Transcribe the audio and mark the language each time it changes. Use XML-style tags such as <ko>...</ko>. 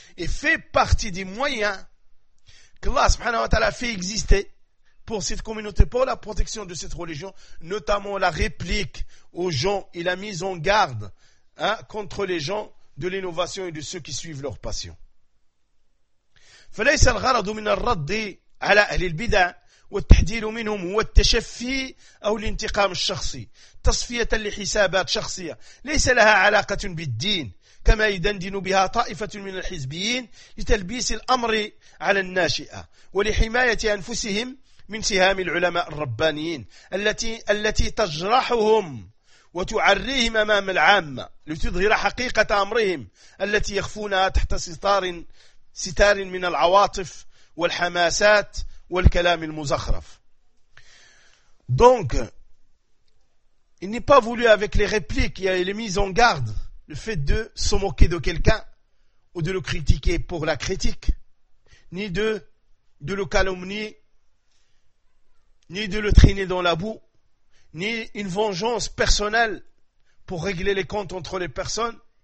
<fr>Et fait partie des moyens qu'Allah subhanahu wa ta'ala fait exister pour cette communauté, pour la protection de cette religion, notamment la réplique aux gens et la mise en garde contre les gens de l'innovation et de ceux qui suivent leur passion.</fr> <ar>فليس الغرض من الرد على أهل البدع والتحذير منهم هو التشفي أو الانتقام الشخصي تصفية لحسابات شخصية ليس لها علاقة بالدين كما يدندن بها طائفة من الحزبيين لتلبيس الأمر على الناشئة ولحماية أنفسهم من سهام العلماء الربانيين التي تجرحهم وتعريهم أمام العامة لتظهر حقيقة أمرهم التي يخفونها تحت ستار من العواطف والحماسات والكلام المزخرف.</ar> <fr>Donc, il n'est pas voulu avec les répliques et les mises en garde, le fait de se moquer de quelqu'un ou de le critiquer pour la critique, ni de le calomnier, ni de le traîner dans la boue, ni une vengeance personnelle pour régler les comptes entre les personnes.</fr>